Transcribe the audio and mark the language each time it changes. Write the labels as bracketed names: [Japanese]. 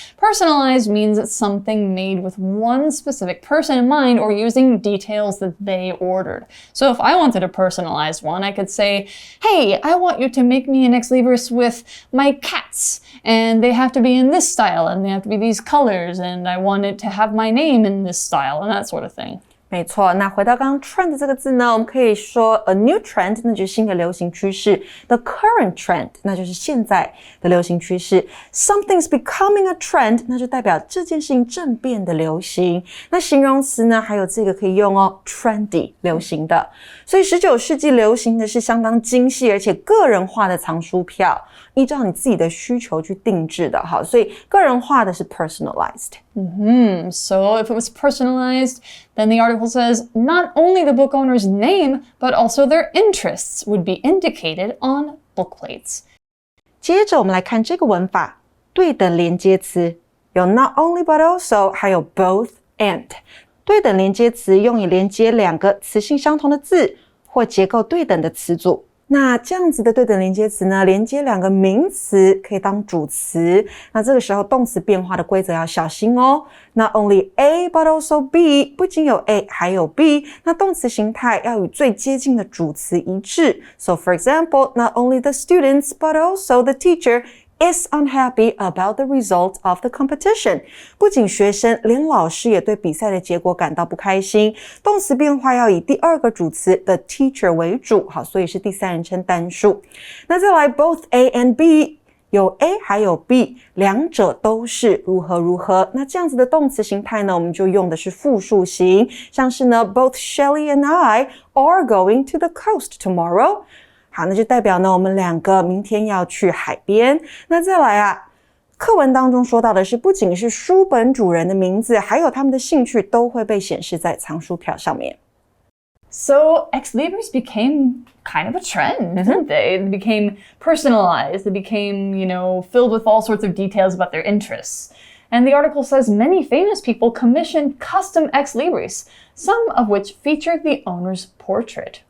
[English] Personalized means it's something made with one specific person in mind or using details that they ordered. So if I wanted a personalized one, I could say, hey, I want you to make me an ex libris with my cats, and they have to be in this style, and they have to be these colors, and I want it to have my name in this style, and that sort of thing. [Chinese] 没错，那回到刚刚 trend 这个字呢，我们可以说 [English] a new trend， [Chinese] 那就是新的流行趋势。 [English] The current trend， [Chinese] 那就是现在的流行趋势。 [English] Something's becoming a trend， [Chinese] 那就代表这件事情正变得流行。那形容词呢，还有这个可以用哦 ，trendy， 流行的。所以19世纪流行的是相当精细而且个人化的藏书票，依照你自己的需求去定制的。好，所以个人化的是 personalized。 [English] So if it was personalized, then the article says not only the book owner's name, but also their interests would be indicated on book plates. [Chinese] 接着我们来看这个文法，对等连接词有 [English] not only but also， [Chinese] 还有 both and。对等连接词用以连接两个词性相同的字或结构对等的词组。那这样子的对等连接词呢，连接两个名词可以当主词，那这个时候动词变化的规则要小心哦。 [English] Not only A but also B， [Chinese] 不仅有 A 还有 B， 那动词形态要与最接近的主词一致。 [English] So for example, not only the students but also the teacher is unhappy about the result of the competition. [Chinese] 不仅学生，连老师也对比赛的结果感到不开心。动词变化要以第二个主词 [English] the teacher [Chinese] 为主，好，所以是第三人称单数。那再来 both A and B， 有 A 还有 B， 两者都是如何如何。那这样子的动词形态呢，我们就用的是复数型，像是呢 [English] both Shelly and I are going to the coast tomorrow。 [Chinese] 好，那就代表呢，我们两个明天要去海边。那再来啊，课文当中说到的是，不仅是书本主人的名字，还有他们的兴趣都会被显示在藏书票上面。 [English] So ex libris became kind of a trend, didn't they? They became personalized. They became, filled with all sorts of details about their interests. And the article says many famous people commissioned custom ex libris, some of which featured the owner's portrait.